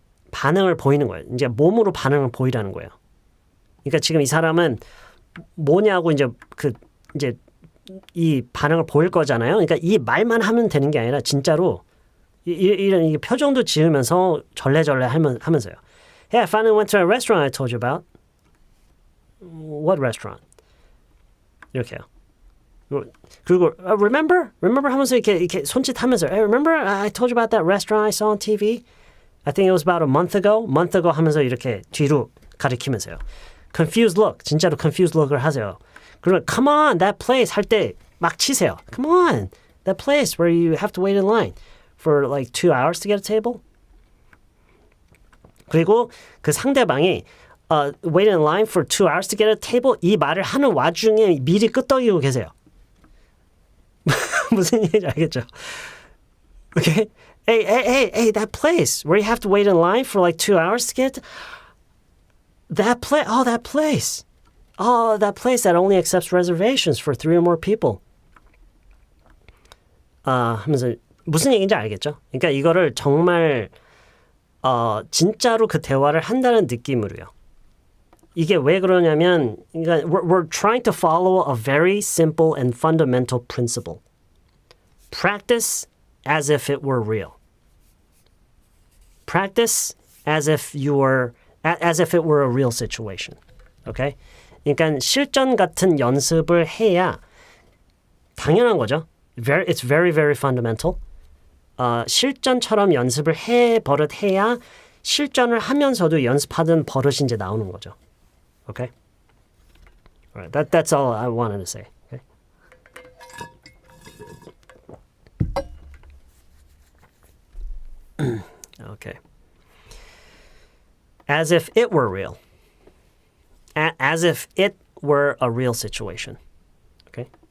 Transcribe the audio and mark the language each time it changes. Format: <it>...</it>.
<ko>반응을 보이는 거예요. 이제 몸으로 반응을 보이라는 거예요. 그러니까 지금 이 사람은 뭐냐고 이제 이 반응을 보일 거잖아요. 그러니까 이 말만 하면 되는 게 아니라 진짜로 이런 표정도 지으면서 절레절레 하면서요.</ko> <en>Hey, I finally went to a restaurant I told you about. What restaurant?</en> <ko>이렇게요. 그리고</ko> <en>remember</en> <ko>하면서 이렇게 손짓하면서</ko> <en>Hey, remember I told you about that restaurant I saw on TV? I think it was about a month ago</en> <ko>하면서 이렇게 뒤로 가리키면서요.</ko> <en>Confused look,</en> <ko>진짜로</ko> <en>confused look을 하세요.</en> <ko>그러면</ko> <en>come on, that place</en> <ko>할 때 막 치세요.</ko> <en>Come on, that place where you have to wait in line for like 2 hours to get a table.</en> <ko>그리고 그 상대방이</ko> <en>wait in line for 2 hours to get a table</en> <ko>이 말을 하는 와중에 미리 끄떡이고 계세요. 무슨 얘기인지 알겠죠?</ko> <en>Okay? Hey, that place where you have to wait in line for like 2 hours to get that place. Oh, that place. Oh, that place that only accepts reservations for 3 or more people.</en> <ko>하면서 무슨 얘기인지 알겠죠? 그러니까 이거를 정말 진짜로 그 대화를 한다는 느낌으로요. 이게 왜 그러냐면 그러니까</ko> <en>we're trying to follow a very simple and fundamental principle. Practice as if it were real. Practice as if it were a real situation. Okay?</en> <ko>그러니까 실전 같은 연습을 해야 당연한 거죠.</ko> <en>It's very, very fundamental.</en> <ko>실전처럼 연습을 해야 실전을 하면서도 연습하던 버릇이 이제 나오는 거죠.</ko> <en>Okay? All right, that's all I wanted to say. Okay? Okay. As if it were real. As if it were a real situation. Okay?</en>